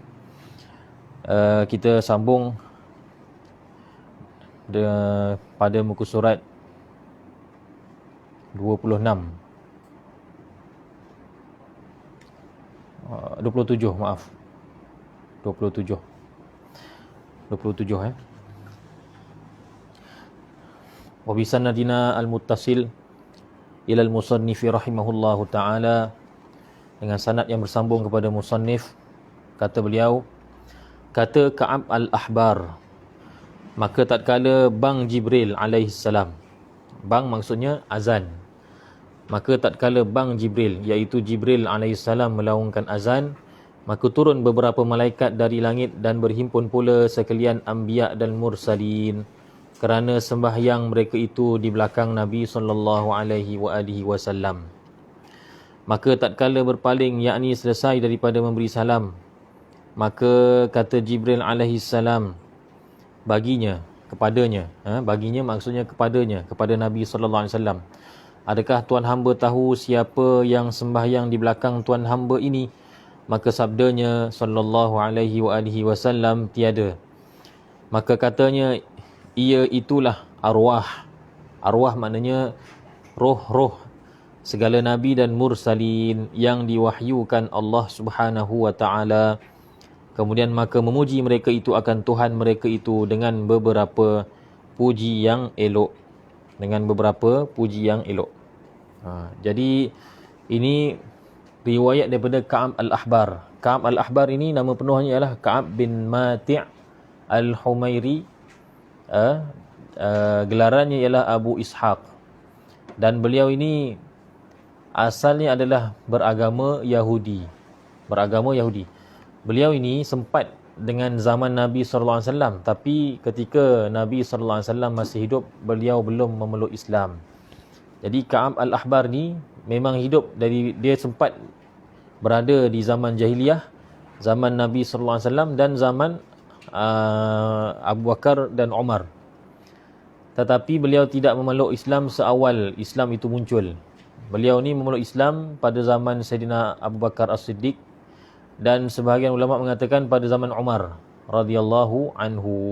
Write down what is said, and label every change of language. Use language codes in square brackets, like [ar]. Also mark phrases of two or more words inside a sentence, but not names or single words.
[ms] Kita sambung pada muka surat 27 maaf 27 [ar] وبسندنا المتصل إلى المصنف رحمه الله تعالى, [ms] dengan sanad yang bersambung kepada musannif. Kata beliau, kata Ka'ab al-Ahbar, maka tatkala bang Jibril [ar] عليه السلام, [ms] bang maksudnya azan, maka tatkala bang Jibril iaitu Jibril [ar] عليه السلام [ms] melaungkan azan, maka turun beberapa malaikat dari langit dan berhimpun pula sekalian anbiya dan mursalin kerana sembahyang mereka itu di belakang Nabi [ar] صلى الله عليه وسلم. [ms] Maka tatkala berpaling, yakni selesai daripada memberi salam, maka kata Jibril [ar] عليه السلام [ms] baginya, baginya maksudnya kepadanya, kepada Nabi [ar] صلى الله عليه وسلم, [ms] adakah tuan hamba tahu siapa yang sembahyang di belakang tuan hamba ini? Maka sabdanya [ar] صلى الله عليه وسلم, [ms] tiada. Maka katanya, ia itulah arwah. Arwah maknanya roh-roh segala nabi dan mursalin yang diwahyukan Allah [ar] سبحانه وتعالى. [ms] Kemudian maka memuji mereka itu akan Tuhan mereka itu dengan beberapa puji yang elok. Jadi ini riwayat daripada Ka'ab al-Ahbar. Ka'ab al-Ahbar ini nama penuhnya ialah Ka'ab bin Mati' al-Humairi. Gelarannya ialah Abu Ishaq. Dan beliau ini asalnya adalah beragama Yahudi. Beliau ini sempat dengan zaman Nabi [ar] صلى الله عليه وسلم, [ms] tapi ketika Nabi [ar] صلى الله عليه وسلم [ms] masih hidup, beliau belum memeluk Islam. Jadi Ka'ab al-Ahbar ni memang hidup dari, dia sempat berada di zaman jahiliyah, zaman Nabi [ar] صلى الله عليه وسلم [ms] dan zaman Abu Bakar dan Umar. Tetapi beliau tidak memeluk Islam seawal Islam itu muncul. Beliau ni memeluk Islam pada zaman Sayyidina Abu Bakar As-Siddiq, dan sebahagian ulama mengatakan pada zaman Umar [ar] رضي الله عنه.